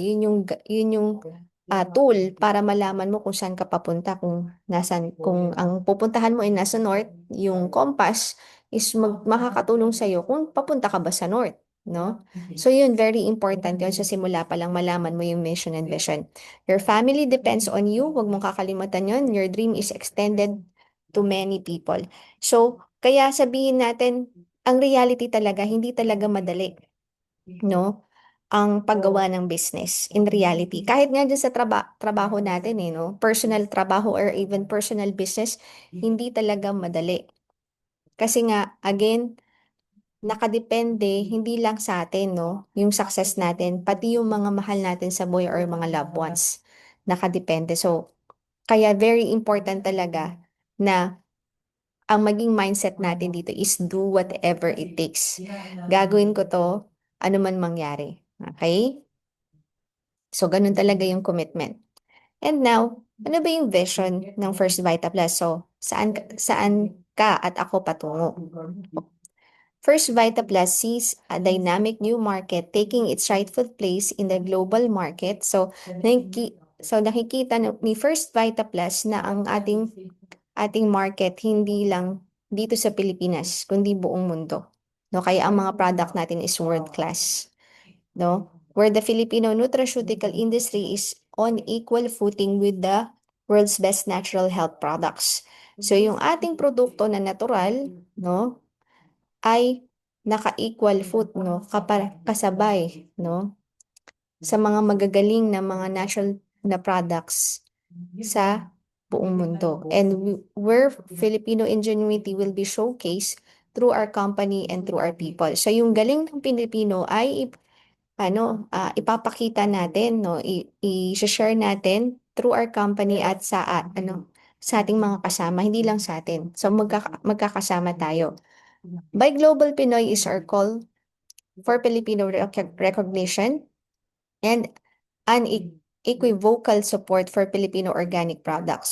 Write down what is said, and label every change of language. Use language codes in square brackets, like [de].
[tl] Yun yung tool para malaman mo kung saan ka papunta, kung ang pupuntahan mo ay nasa north, yung compass is makakatulong sa iyo kung papunta ka ba sa north, no? So, yun very important yun sa simula pa lang malaman mo yung [en] mission and vision. Your family depends on you, [tl] huwag mong kakalimutan yun. [en] Your dream is extended to many people. [tl] So, kaya sabihin natin, ang reality talaga, hindi talaga madali, no? Ang paggawa ng business in reality. Kahit nga dyan sa trabaho natin, no? Personal trabaho or even personal business, hindi talaga madali. Kasi nga, again, nakadepende hindi lang sa atin, no? Yung success natin, pati yung mga mahal natin sa buhay or mga loved ones. Nakadepende. So, kaya very important talaga na ang maging mindset natin dito is [en] do whatever it takes. [tl] Gagawin ko to, ano man mangyari. Okay? So, ganun talaga yung commitment. [en] And now, [tl] ano ba yung vision ng First Vita Plus? So, saan ka at ako patungo? [en] First Vita Plus sees a dynamic new market taking its rightful place in the global market. [tl] So nakikita ni First Vita Plus na ang ating market hindi lang dito sa Pilipinas, kundi buong mundo. No, kaya ang mga product natin is world class, no? [en] Where the Filipino nutraceutical industry is on equal footing with the world's best natural health products. [tl] So yung ating produkto na natural, no, ay naka-equal foot, no, kasabay, no, sa mga magagaling na mga natural na products sa buong mundo. [en] And where Filipino ingenuity will be showcased through our company and through our people. [tl] So yung galing ng Pilipino ay ipapakita natin, no, i-share natin [en] through our company [tl] at sa ating mga kasama, hindi lang sa atin. So magkakasama tayo. [en] By Global Pinoy is our call for Filipino recognition and unequivocal support for Filipino organic products.